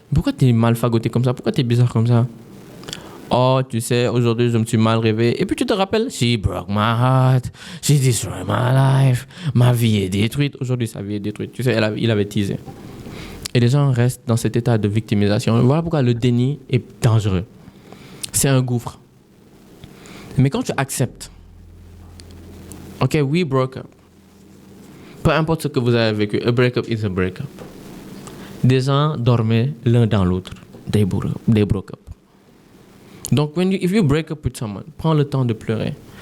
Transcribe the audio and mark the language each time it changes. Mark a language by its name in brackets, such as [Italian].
[French] Pourquoi tu es mal fagoté comme ça? Pourquoi tu es bizarre comme ça? Oh, tu sais, aujourd'hui, je me suis mal réveillé. Et puis, tu te rappelles? [English] She broke my heart. She destroyed my life. [French] Ma vie est détruite. Aujourd'hui, sa vie est détruite. Tu sais, il avait teasé. Et les gens restent dans cet état de victimisation. Voilà pourquoi le déni est dangereux. C'est un gouffre. Mais quand tu acceptes, [English] OK, we broke up. [French] Peu importe ce que vous avez vécu, [English] a breakup is a breakup. [French] Des gens dormaient l'un dans l'autre. [English] They broke up. Donc, if you break up with someone, [French] prends le temps de pleurer.